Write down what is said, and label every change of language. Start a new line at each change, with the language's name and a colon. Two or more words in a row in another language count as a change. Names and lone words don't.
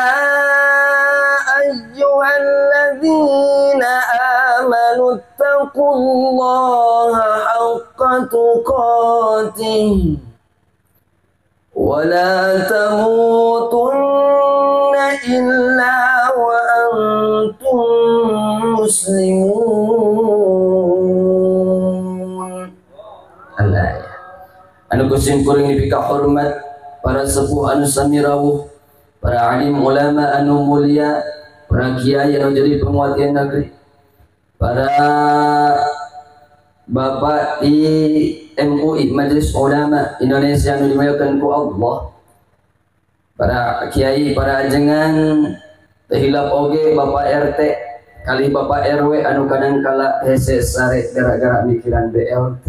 Arabic: أيها الذين آمنوا اتقوا الله حق تقاته ولا تموتن إلا وأنتم muslimun. Al-ayah.
Sundanese: Anu kusim kuring dipika hormat para sepuh anu samirawuh, para alim ulama anu mulia, para kiai anu jadi penguatian negeri, para bapak di MUI Majelis Ulama Indonesia anu dimuliakan ku Allah, para kiai, para ajengan tehilap oge bapak RT kali bapak RW anu kadang kala hese sare gara-gara mikiran BLT.